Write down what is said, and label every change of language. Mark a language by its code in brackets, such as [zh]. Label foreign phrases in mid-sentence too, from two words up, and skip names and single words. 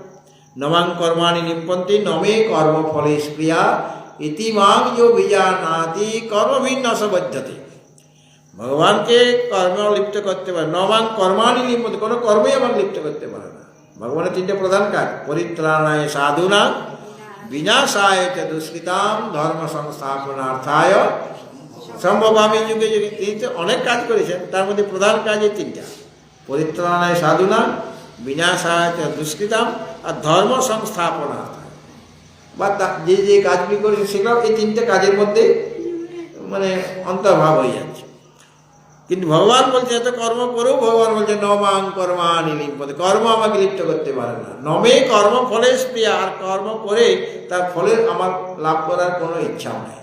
[sa] নমাং কর্মাণি লিম্পন্তি নমে কর্ম ফলে স্প্রিয়া ইতিমাং যো বিজানাতি কর্মভিন্ন সবদ্ধতি। [bn] ভগবানকে কর্ম লিপ্ত করতে পারে। [sa] নমাং কর্মাণি লিম্পন্তি, [bn] কোনো কর্মই আমাকে লিপ্ত করতে পারে না। ভগবানের তিনটে প্রধান কাজ: [sa] পরিত্রাণায় সাধুনাং বিনাশায় চ দুষ্কৃতাম ধর্ম সংস্থাপনার্থায় সম্ভবামী যুগে যুগে। [bn] তিনি তো অনেক কাজ করেছেন, তার মধ্যে প্রধান কাজ এই তিনটা: [sa] পরিত্রাণায় সাধুনাং বিনাশায় চ দুষ্কৃতাম আর ধর্ম সংস্থাপনার্থায়। [bn] বা যে যে কাজগুলি করেছে সেগুলো এই তিনটে কাজের মধ্যে মানে অন্তর্ভাব হয়ে যাচ্ছে। কিন্তু ভগবান বলছে এত কর্ম করেও ভগবান বলছে [sa] নমাং কর্মাণি লিম্পন্তি, [bn] কর্ম আমাকে লিপ্ত করতে পারে না। [sa] নমে কর্ম ফলে স্প্রিয়া, [bn] আর কর্ম করে তার ফলের আমার লাভ করার কোনো ইচ্ছাও নেই।